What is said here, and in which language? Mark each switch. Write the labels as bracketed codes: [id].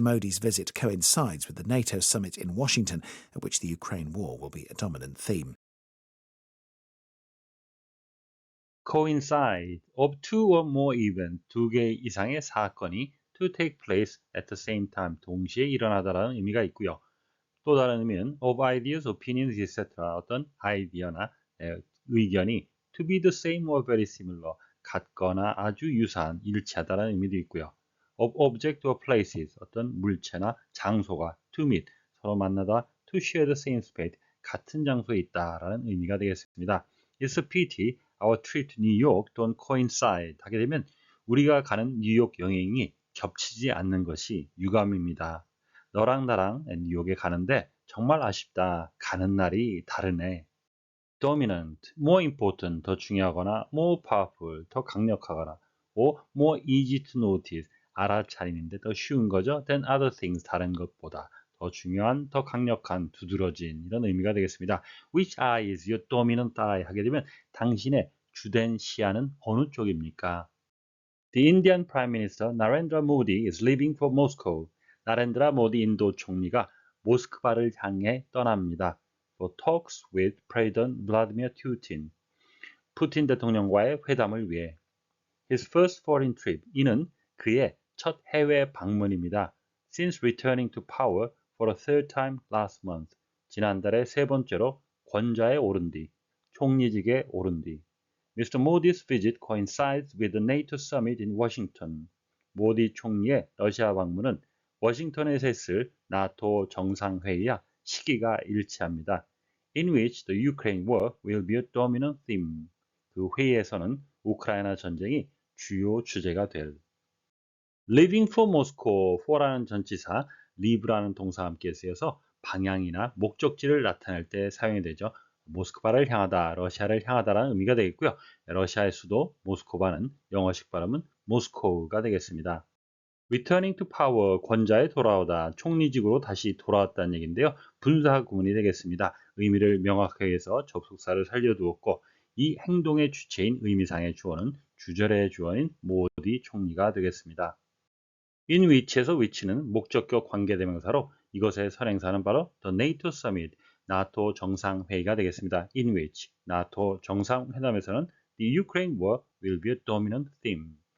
[en] Modi's visit coincides with the NATO summit in Washington, at which the Ukraine war will be a dominant theme. Coincide of two or more events, [ko] 두 개 이상의 사건이 [en] to take place at the same time, [ko] 동시에 일어나다라는 의미가 있고요. 또 다른 의미는 [en] of ideas, opinions, etc. [ko] 어떤 아이디어나 의견이 [en] to be the same or very similar, [ko] 같거나 아주 유사한, 일치하다라는 의미도 있고요. [en] of object or places, [ko] 어떤 물체나 장소가 [en] to meet, [ko] 서로 만나다 [en] to share the same space, [ko] 같은 장소에 있다라는 의미가 되겠습니다. [en] It's a pity our trip to New York don't coincide [ko] 하게 되면 우리가 가는 뉴욕 여행이 겹치지 않는 것이 유감입니다. 너랑 나랑 뉴욕에 가는데 정말 아쉽다. 가는 날이 다르네. [en] Dominant, more important, [ko] 더 중요하거나 [en] more powerful, [ko] 더 강력하거나 [en] or more easy to notice, [ko] 알아차리는데 더 쉬운 거죠. [en] than other things, [ko] 다른 것보다 더 중요한, 더 강력한, 두드러진 이런 의미가 되겠습니다. [en] Which eye is your dominant eye? [ko] 하게 되면 당신의 주된 시야는 어느 쪽입니까? [en] The Indian Prime Minister Narendra Modi is leaving for Moscow. [ko] 나렌드라 모디 인도 총리가 모스크바를 향해 떠납니다. [en] For talks with President Vladimir Putin. [ko] 푸틴 대통령과의 회담을 위해. [en] His first foreign trip. [ko] 이는 그의 첫 해외 방문입니다. [en] Since returning to power for a third time last month. [ko] 지난달에 세 번째로 권좌에 오른 뒤, 총리직에 오른 뒤. [en] Mr. Modi's visit coincides with the NATO summit in Washington. [ko] 모디 총리의 러시아 방문은 워싱턴에서 했을 나토 정상회의와 시기가 일치합니다. [en] In which the Ukraine war will be a dominant theme. [ko] 그 회의에서는 우크라이나 전쟁이 주요 주제가 될. [en] Leaving for Moscow, [ko] for라는 전치사, leave라는 동사와 함께 쓰여서 방향이나 목적지를 나타낼 때 사용이 되죠. 모스크바를 향하다, 러시아를 향하다라는 의미가 되겠고요. 러시아의 수도 모스크바는 영어식 발음은 모스코우가 되겠습니다. [en] Returning to power, [ko] 권좌에 돌아오다, 총리직으로 다시 돌아왔다는 얘기인데요. 분사 구문이 되겠습니다. 의미를 명확하게 해서 접속사를 살려두었고 이 행동의 주체인 의미상의 주어는 주절의 주어인 모디 총리가 되겠습니다. in which에서 which는 목적격 관계대명사로 이것의 선행사는 바로 the NATO Summit, 나토 정상회의가 되겠습니다. [en] in which, [ko] 나토 정상회담에서는 [en] the Ukraine War will be a dominant theme.